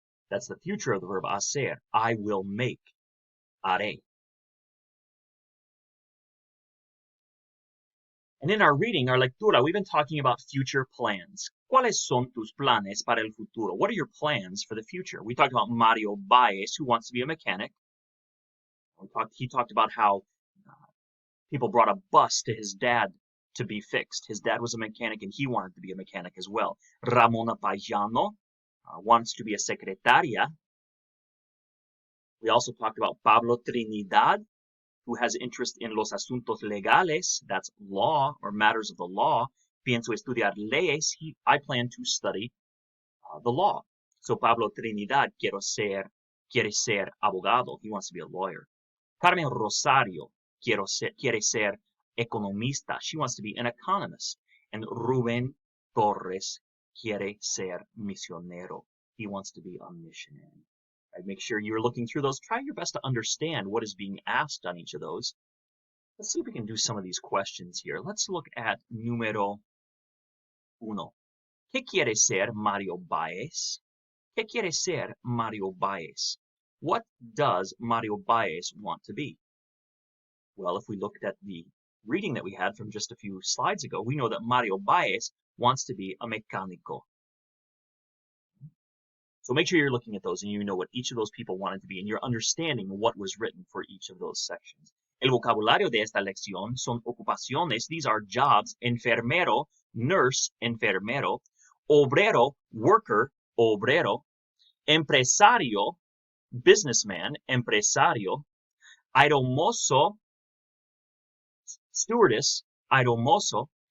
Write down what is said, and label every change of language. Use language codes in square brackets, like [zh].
[en] That's the future of the verb hacer. I will make. Haré. And in our reading, our lectura, we've been talking about future plans. [es] ¿Cuáles son tus planes para el futuro? [en] What are your plans for the future? We talked about Mario Baez, who wants to be a mechanic. He talked about how people brought a bus to his dad to be fixed. His dad was a mechanic and he wanted to be a mechanic as well. Ramona Payano wants to be a secretaria. We also talked about Pablo Trinidad, who has interest in [es] los asuntos legales, [en] that's law or matters of the law. [es] Pienso estudiar leyes. [en] I plan to study the law. [es] So Pablo Trinidad quiere ser abogado. [en] He wants to be a lawyer. Carmen Rosario [es] quiere ser economista. [en] She wants to be an economist. And Rubén Torres [es] quiere ser misionero. [en] He wants to be a missionary. Right, make sure you're looking through those. Try your best to understand what is being asked on each of those. Let's see if we can do some of these questions here. Let's look at número 1. [es] ¿Qué quiere ser Mario Baez? ¿Qué quiere ser Mario Baez? [en] What does Mario Baez want to be? Well, if we looked at the reading that we had from just a few slides ago, we know that Mario Baez wants to be a mecánico. So make sure you're looking at those and you know what each of those people wanted to be and you're understanding what was written for each of those sections. [es] El vocabulario de esta lección son ocupaciones. [en] These are jobs. Enfermero, nurse, enfermero. [es] Obrero, worker, obrero. Empresario, businessman, empresario. Aeromozo, stewardess, aeromozo.